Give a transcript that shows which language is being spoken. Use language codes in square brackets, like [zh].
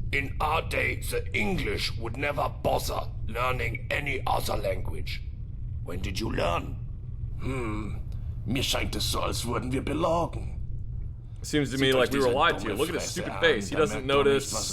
[en] In our day, the English would never bother learning any other language. When did you learn? [de] Mir scheint es so, als würden wir belogen. [en] Seems to me like we were lied to. Look at his stupid face. He doesn't notice.